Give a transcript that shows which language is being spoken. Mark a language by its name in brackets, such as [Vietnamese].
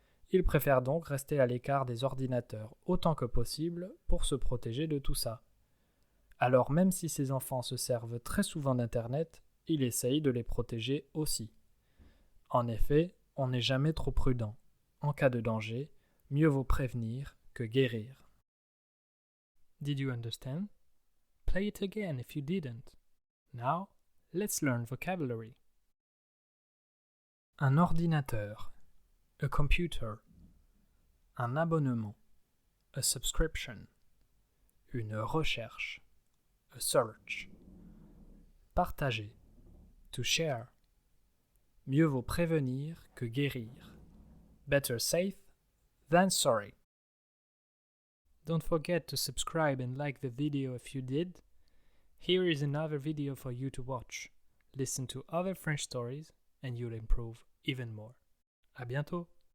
[French] Il préfère donc rester à l'écart des ordinateurs autant que possible pour se protéger de tout ça. Alors même si ses enfants se servent très souvent d'Internet, il essaye de les protéger aussi. En effet, on n'est jamais trop prudent. En cas de danger, mieux vaut prévenir que guérir. [English] Did you understand? Play it again if you didn't. Now, let's learn vocabulary. [French] Un ordinateur. [English] A computer. [French] Un abonnement. [English] A subscription. [French] Une recherche. [English] A search. [French] Partager. [English] To share. [French] Mieux vaut prévenir que guérir. [English] Better safe than sorry. Don't forget to subscribe and like the video if you did. Here is another video for you to watch. Listen to other French stories and you'll improve even more. [French] À bientôt!